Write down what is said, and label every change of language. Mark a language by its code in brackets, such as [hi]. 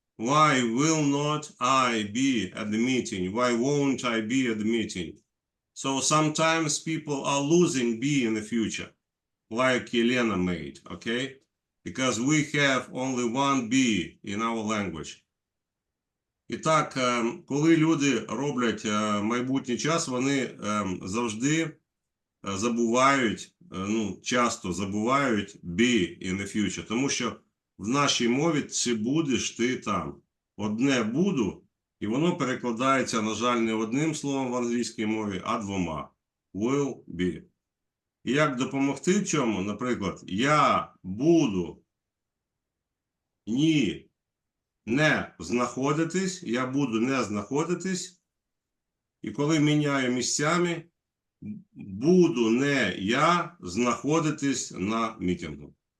[en] Why will not I be at the meeting? Why won't I be at the meeting? So sometimes people are losing be in the future, like Elena made, okay? Because we have only one be in our language. [uk] І так, коли люди роблять майбутній час, вони завжди забувають, часто забувають be in the future, тому що в нашій мові чи будеш ти там. Одне буду, і воно перекладається, на жаль, не одним словом в англійській мові, а двома. Will be. І як допомогти в чому? Наприклад, я буду не знаходитись, я буду не знаходитись, і коли міняю місцями, буду не я знаходитись на мітингу.